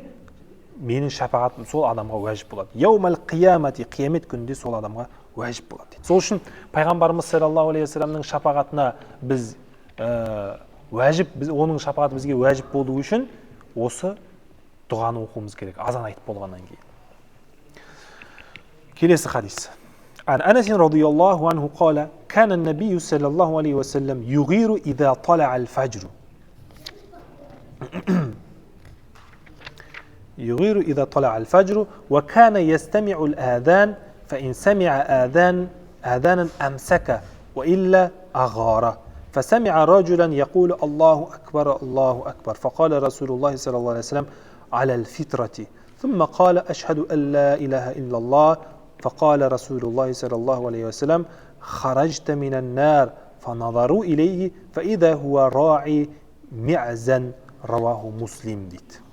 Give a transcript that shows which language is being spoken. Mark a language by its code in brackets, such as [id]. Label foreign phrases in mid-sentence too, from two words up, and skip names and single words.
[kk] Менің шапағатым сол адамға уәжіп болады. [ar] يوم القيامة, [kk] қиямет күнінде сол адамға уәжіп болады дейді. Сол үшін Пайғамбарымыз [ar] صلى الله عليه وسلم [kk] шапағатына біз уәжіп, оның шапағаты бізге уәжіп болу үшін осы дұғаны оқуымыз керек, азан айтып болғаннан кейін. Келесі хадис. [ar] عن أنس رضي الله عنه قال كان النبي صلى الله عليه وسلم يغير إذا طلع الفجر يغير إذا طلع الفجر وكان يستمع الآذان فإن سمع آذانا أمسك وإلا أغار فسمع رجلا يقول الله أكبر الله أكبر فقال رسول الله صلى الله عليه وسلم على الفطرة ثم قال أشهد أن لا إله إلا الله فقال رسول الله صلى الله عليه وسلم خرجت من النار فنظروا إليه فإذا هو راعي معزا رواه مسلم ديت.